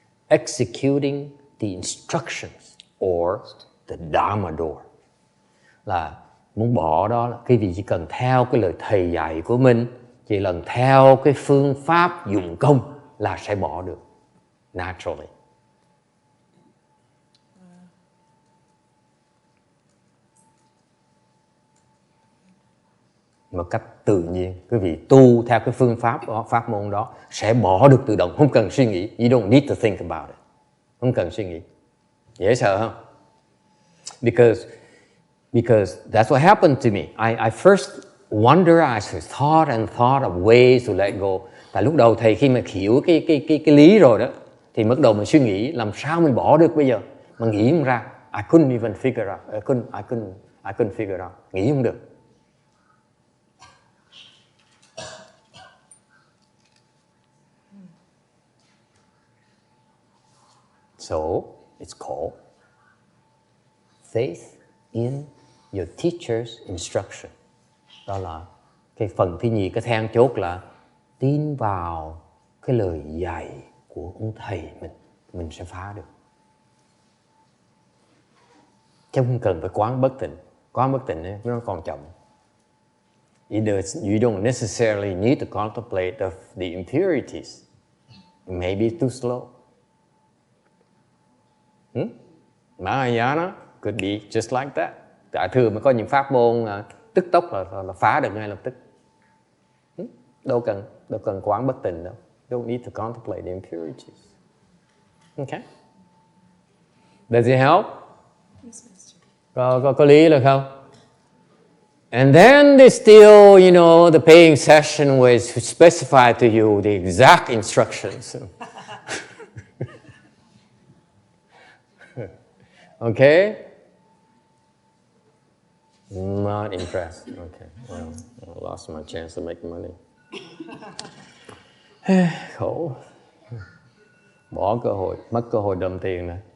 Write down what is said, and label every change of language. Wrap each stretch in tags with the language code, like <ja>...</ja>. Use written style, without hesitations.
<en>Executing the instructions or the dharma door.</en> <vi>Là muốn bỏ đó là quý vị chỉ cần theo cái lời thầy dạy của mình, chỉ lần theo cái phương pháp dụng công là sẽ bỏ được naturally. Một cách tự nhiên, quý vị tu theo cái phương pháp đó, pháp môn đó sẽ bỏ được tự động, không cần suy nghĩ.</vi> <en>You don't need to think about it.</en> <vi>Không cần suy nghĩ. Dễ sợ không?</vi> <en>Because that's what happened to me. I first wonder, I thought of ways to let go.</en> <vi>Tại lúc đầu thầy khi mà hiểu cái lý rồi đó, thì bắt đầu mình suy nghĩ làm sao mình bỏ được bây giờ. Mà nghĩ không ra.</vi> <en>I couldn't even figure out. I couldn't figure out.</en> <vi>Nghĩ không được.</vi> <en>So, it's called faith in your teacher's instruction.</en> <vi>Đó là cái phần thứ nhì, cái then chốt là tin vào cái lời dạy của ông thầy mình sẽ phá được. Chứ không cần phải quán bất tịnh. Quán bất tịnh ấy, nó còn chậm.</vi> <en>You don't necessarily need to contemplate the impurities. It may be too slow. Mahayana could be just like that.</en> <vi>Tại thường mà có những pháp môn tức tốc là phá được ngay lập tức. Đâu cần quán bất tịnh đâu.</vi> <en>Don't need to contemplate the impurities. Okay? Does it help? Yes, Master.</en> <vi>Có lý là không?</vi> <en>And then they still, the paying session was specified to you the exact instructions. Okay? Not impressed. Okay. Well, I lost my chance to make money.</en> <vi>Khổ. Bỏ cơ hội, mất cơ hội đâm tiền nè.</vi>